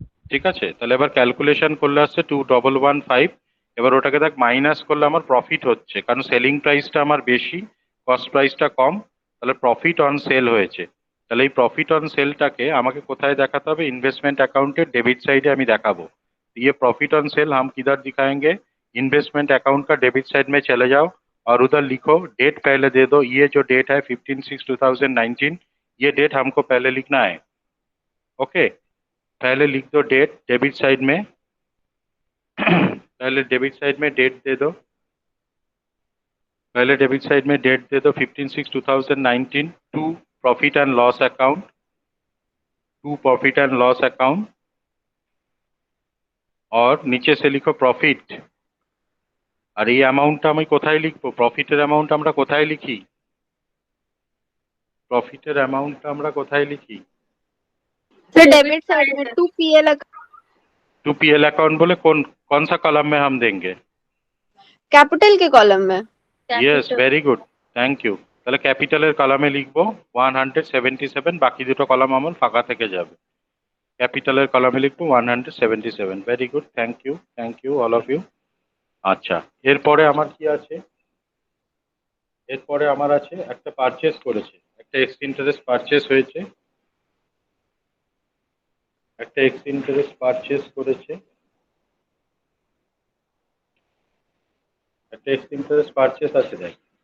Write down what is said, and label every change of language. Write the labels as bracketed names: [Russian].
[Bangla] ঠিক আছে। তাহলে এবার ক্যালকুলেশন করলে আসছে 2115। এবার ওটাকে দেখ মাইনাস করলে আমার প্রফিট হচ্ছে, কারণ সেলিং প্রাইসটা আমার বেশি, কস্ট প্রাইসটা কম, তাহলে প্রফিট অন সেল হয়েছে। তাহলে এই প্রফিট অন সেলটাকে আমাকে কোথায় দেখাতে হবে, [Hindi] इन्वेस्टमेंट अकाउंट डेबिट साइड [Bangla] আমি দেখাবো। [Hindi] ये प्रॉफिट ऑन सेल हम किधर दिखाएंगे, इन्वेस्टमेंट अकाउंट का डेबिट साइड में चले जाओ और उधर लिखो डेट पहले दे दो। ये जो डेट है 15/6/2019, ये डेट हमको पहले लिखना है, ओके। पहले लिख दो डेट डेबिट साइड में पहले डेबिट साइड में डेट दे दो, पहले डेबिट साइड में डेट दे दो 15/6/2019 to profit and loss account, to profit and loss account, और नीचे से लिखो प्रॉफिट। [Bangla] আর এই অ্যামাউন্টটা আমি কোথায় লিখবো, প্রফিটের অ্যামাউন্ট আমরা কোথায় লিখি, প্রফিটের অ্যামাউন্টটা আমরা কোথায় লিখি, [Hindi] सर डेबिट साइड में 2PL टू पीएल अकाउंट बोले कौन सा कॉलम में हम देंगे, कैपिटल के कॉलम में। [English] yes very good, [Bangla] thank you. তাহলে ক্যাপিটালের কলামে লিখবো 177, বাকি দুটো কলাম আমার ফাঁকা থেকে যাবে। ক্যাপিটালের কলামে লিখবো 177, [English] Very good, thank you all of you. [Bangla] আচ্ছা, এরপরে আমার কি আছে, এরপরে আমার আছে একটা পারচেস করেছে, একটা এক্স ইন্টারেস্ট পারচেস হয়েছে, একটা এক্স ইন্টারেস্ট পারচেস করেছে, একটা এক্স ইন্টারেস্ট পারচেস আছে দেখ।